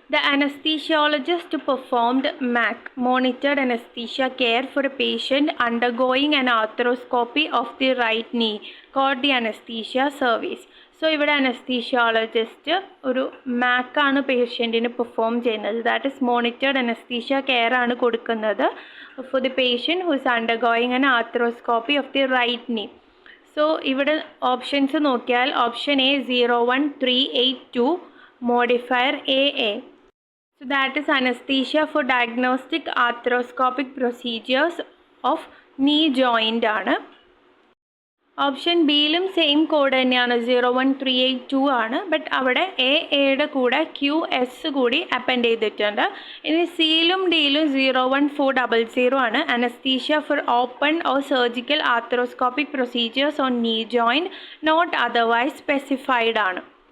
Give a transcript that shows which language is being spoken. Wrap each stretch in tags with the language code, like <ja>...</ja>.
<en>The anesthesiologist performed MAC, monitored anesthesia care for a patient undergoing an arthroscopy of the right knee, called the anesthesia service.</en> <ml>So ഇവിടെ anaesthesiologist ഒരു മാക്ക് ആണ് പേഷ്യൻറ്റിന് perform ചെയ്യുന്നത്.</ml> <en>that is monitored anaesthesia care</en> <ml>ആണ് കൊടുക്കുന്നത്</ml> <en>For the patient who is undergoing an arthroscopy of the right knee.</en> <ml>So ഇവിടെ options നോക്കിയാൽ option A 01382 modifier AA.</ml> <en>So that is anesthesia for diagnostic arthroscopic procedures of knee joint ആണ്.</en> <ml>Option ബിയിലും same code തന്നെയാണ് 01382 ആണ്, but അവിടെ എയുടെ കൂടെ QS കൂടി അപ്പൻഡ് ചെയ്തിട്ടുണ്ട്. ഇനി സിയിലും ഡിയിലും 01400 ആണ്.</ml> <en>Anaesthesia for open or surgical arthroscopic procedures on knee joint not otherwise specified ആണ്.</en>